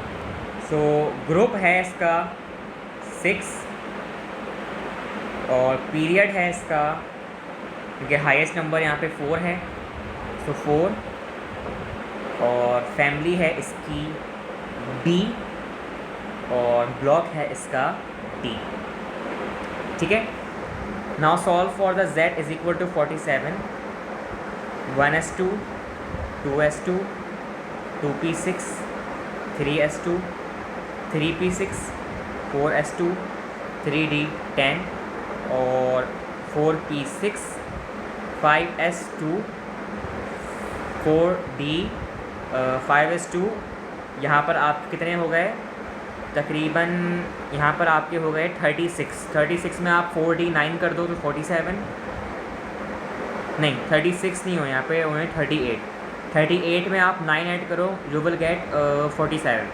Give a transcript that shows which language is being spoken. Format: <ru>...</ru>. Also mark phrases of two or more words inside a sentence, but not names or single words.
<en>so group</en> <hi>है इसका 6 और पीरियड है इसका, क्योंकि</hi> <en>highest number</en> <hi>यहाँ पे 4 है, सो 4, और फैमिली है इसकी B और ब्लॉक है इसका D, ठीक है।</hi> <en>now solve for the Z is equal to 47, 1S2, 2S2, 2P6, 3S2, 3P6, 4S2, 3D10 और 4P6, 5S2, 4D 5S2।</en> <hi>यहाँ पर आप कितने हो गए, तकरीबन यहाँ पर आपके हो गए 36 में आप 4D9 कर दो तो 47, नहीं 36 नहीं हो, यहाँ पे हुए 38 में आप 9 ऐड करो,</hi> <en>you will get 47.</en>